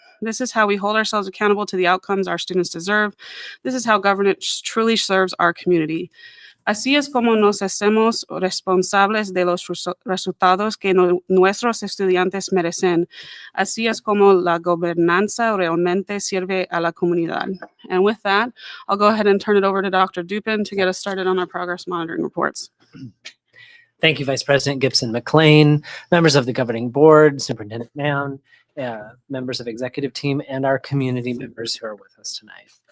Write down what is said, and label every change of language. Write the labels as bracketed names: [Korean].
[English] This is how we hold ourselves accountable to the outcomes our students deserve. This is how governance truly serves our community. [Spanish] Así es como nos hacemos responsables de los resultados que nuestros estudiantes merecen. Así es como la gobernanza realmente sirve a la comunidad. [English] And with that, I'll go ahead and turn it over to Dr. Dupin to get us started on our progress monitoring reports. Thank you, Vice President Gibson McLean, members of the governing board, Superintendent Mann, members of executive team, and our community members who are with us tonight.